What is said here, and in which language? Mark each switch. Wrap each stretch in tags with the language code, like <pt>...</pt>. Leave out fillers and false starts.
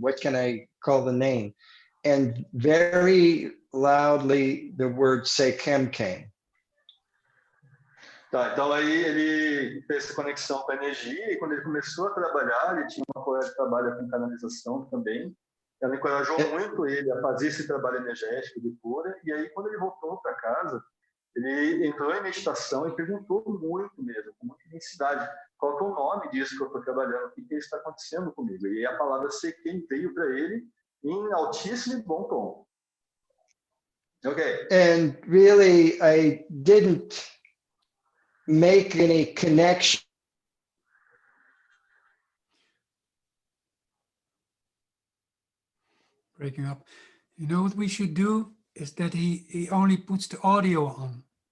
<en>What can I call the name? And very loudly, the word Sekhem came.</en> <pt>Tá, então aí ele fez essa conexão com a energia e quando ele começou a trabalhar, ele tinha uma colega que trabalha com canalização também. Ela encorajou muito ele a fazer esse trabalho energético de cura e aí quando ele voltou para casa, ele entrou em meditação e perguntou muito mesmo, com muita intensidade, qual é o nome disso que eu estou trabalhando, o que está acontecendo comigo? E aí a palavra Sekhem veio para ele em altíssimo e bom tom.</pt> <en>Okay. And really, I didn't make any connection. Breaking up. You know what we should do is that he only puts the audio on.</en>